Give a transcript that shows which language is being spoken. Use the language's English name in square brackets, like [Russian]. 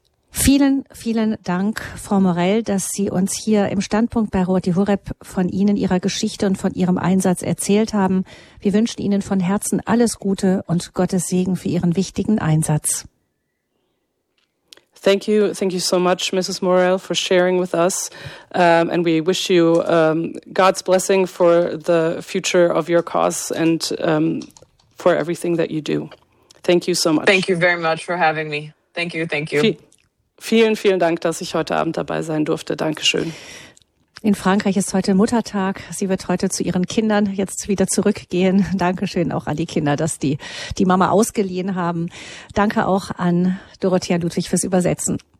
[German] Vielen, vielen Dank, Frau Morel, dass Sie uns hier im Standpunkt bei Radio Horeb von Ihnen, Ihrer Geschichte und von Ihrem Einsatz erzählt haben. Wir wünschen Ihnen von Herzen alles Gute und Gottes Segen für Ihren wichtigen Einsatz. [English] Thank you so much, Mrs. Morel, for sharing with us. And we wish you God's blessing for the future of your cause and for everything that you do. Thank you so much. Thank you very much for having me. Thank you. [German] Vielen, vielen Dank, dass ich heute Abend dabei sein durfte. Dankeschön. In Frankreich ist heute Muttertag. Sie wird heute zu ihren Kindern jetzt wieder zurückgehen. Dankeschön auch an die Kinder, dass die Mama ausgeliehen haben. Danke auch an Dorothea Ludwig fürs Übersetzen.